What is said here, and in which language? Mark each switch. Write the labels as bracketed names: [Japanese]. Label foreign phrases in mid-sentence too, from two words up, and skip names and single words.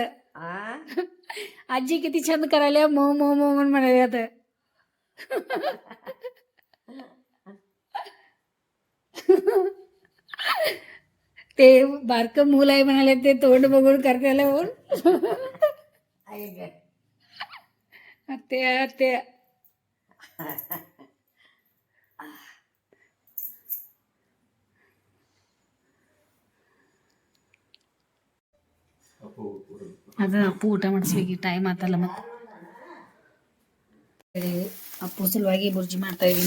[Marathi] आजी किती छंद करायला मो मो मो म्हण म्हणाले आता. ते बारक मूल आहे म्हणाले ते तोंड बघून करतायला म्हणून. [Kannada] ते ಅದ ಅಪ್ಪು ಊಟ ಮಾಡಿಸ್ಬೇಕು. ಟೈಮ್ ಆತಲ್ಲ. ಮತ್ತೆ ಅಪ್ಪು ಸಲುವಾಗಿ ಬುರ್ಜಿ ಮಾಡ್ತಾ ಇದ್ದೀನಿ.